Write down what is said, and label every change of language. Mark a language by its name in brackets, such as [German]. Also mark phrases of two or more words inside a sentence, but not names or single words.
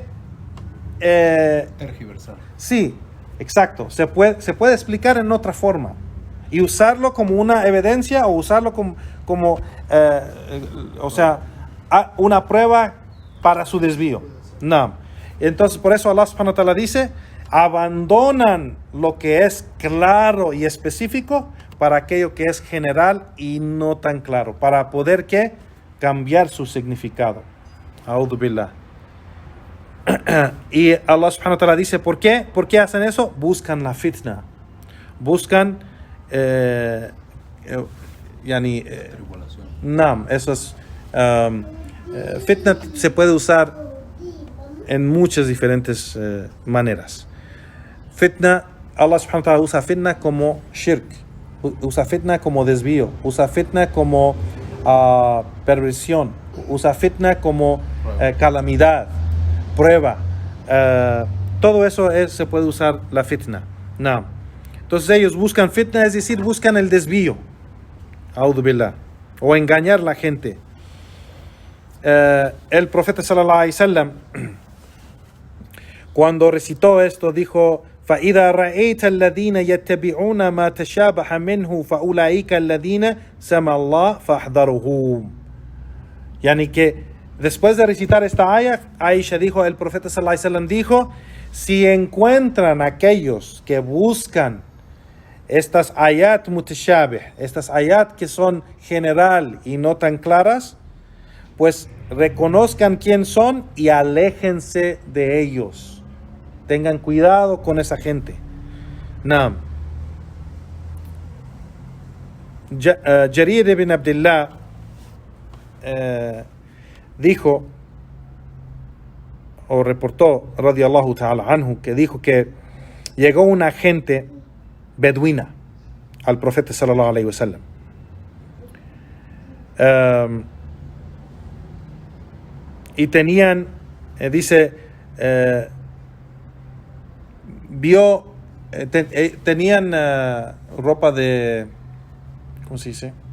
[Spanish] Tergiversar. sí, exacto, se puede explicar en otra forma y usarlo como una evidencia o usarlo como una prueba para su desvío. No. Entonces por eso [Arabic] الله سبحانه وتعالى [Spanish] dice, abandonan lo que es claro y específico para aquello que es general y no tan claro, para poder ¿qué? Cambiar su significado. [Arabic] أعوذ بالله. [Spanish] Y [Arabic] الله سبحانه وتعالى [Spanish] dice, ¿por qué? ¿Por qué hacen eso? Buscan la fitna. Buscan Tribulación. Nam, eso es fitna se puede usar en muchas diferentes maneras. Fitna, [Arabic] الله سبحانه وتعالى [Spanish] usa fitna como shirk, usa fitna como desvío, usa fitna como perversión, usa fitna como calamidad, prueba. Todo eso se puede usar la fitna. Nam. Entonces ellos buscan fitna, es decir, buscan el desvío. [Arabic] أعوذ بالله. [Spanish] O engañar a la gente. El profeta [Arabic] صلى الله عليه وسلم, [Spanish] cuando recitó esto, dijo: [Arabic] فَإِذَا رَأَيْتَ الَّذِينَ يَتَّبِعُونَ مَا تَشَابَهَ مِنْهُ فَأُولَئِكَ الَّذِينَ سَمَى اللَّهُ فَاحْذَرُهُمْ. [Spanish] Yani que después de recitar esta ayah, Aisha dijo, el profeta [Arabic] صلى الله عليه وسلم [Spanish] dijo: si encuentran aquellos que buscan estas [Arabic] آيات متشابه, [Spanish] estas ayat que son general y no tan claras, pues reconozcan quién son y aléjense de ellos. Tengan cuidado con esa gente. Naam. Jarir ibn Abdullah dijo o reportó [Arabic] رضي الله تعالى عنه, [Spanish] que dijo que llegó una gente beduina al profeta [Arabic] صلى الله عليه وسلم. [Spanish] Y tenían, tenían ropa de, ¿cómo se dice?